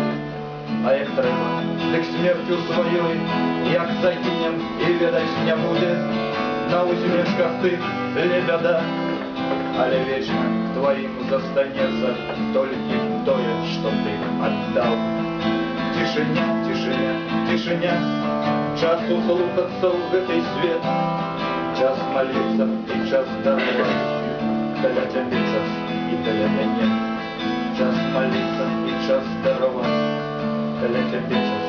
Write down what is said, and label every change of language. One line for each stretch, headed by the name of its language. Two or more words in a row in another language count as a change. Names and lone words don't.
Belarusian: А як трэба, дык смерцю сваёй, як загінем і ведаць не будзе, на усмешках ты не бяда, але вечна твоим застанецца толькі тое, што ты аддаў. Тишиня, тишиня, тишиня, час услухаться в гэты свет,
Russian: час молиться
Belarusian: и час даровать, для цябе час и для мяне.
Russian: Час молиться
Belarusian: и час даровать, для цябе